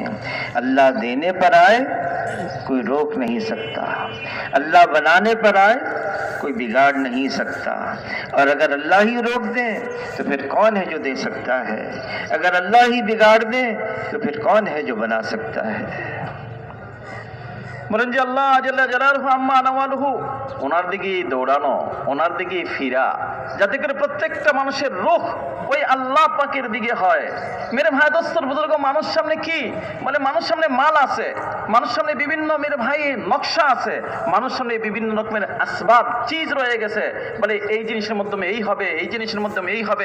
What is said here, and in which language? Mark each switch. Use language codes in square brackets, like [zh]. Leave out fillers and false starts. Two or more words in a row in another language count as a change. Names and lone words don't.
[ur] اللہ دینے پر آئے کوئی روک نہیں سکتا، اللہ بنانے پر آئے کوئی بگاڑ نہیں سکتا، اور اگر اللہ ہی روک دیں تو پھر کون ہے جو دے سکتا ہے؟ اگر اللہ ہی بگاڑ دے تو پھر کون ہے جو بنا سکتا ہے؟ [bn] বলেন যে [ar] الله جل جلاله عم نواله, [bn] ওনার দিকেই দৌড়ানো, ওনার দিকেই ফিরা, যাতে করে প্রত্যেকটা মানুষের রূহ ওই আল্লাহ পাকের দিকে হয়। [ur] میرے بھائی دوستو بزرگو, [bn] মানুষ সামনে কি বলে? মানুষ সামনে মাল আছে, মানুষ সামনে বিভিন্ন [ur] میرے بھائی [bn] নকশা আছে, মানুষ সামনে বিভিন্ন রকমের আসবাব চিজ রয়ে গেছে, বলে এই জিনিসের মাধ্যমে এই হবে, এই জিনিসের মাধ্যমে এই হবে।